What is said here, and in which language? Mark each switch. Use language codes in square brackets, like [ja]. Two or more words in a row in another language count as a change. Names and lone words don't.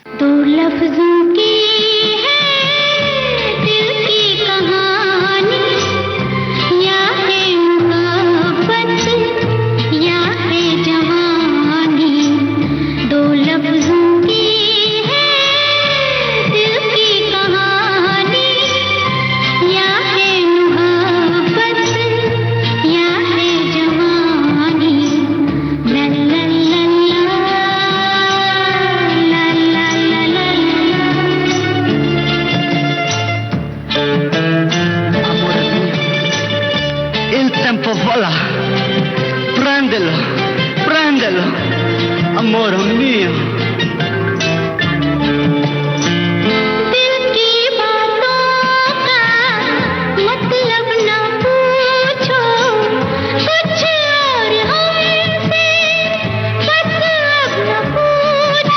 [hi] दो लफ्जों की है दिल की कहानी, या है मोहब्बत या है जवानी। दो लफ्जों की है दिल की कहानी, या है मोहब्बत या है जवानी। ला ला ला [it] Il tempo vola, prendelo, prendelo, amore mio. [hi] दिल की बातों का मतलब न पूछो, कुछ और हमसे बस अब न पूछो।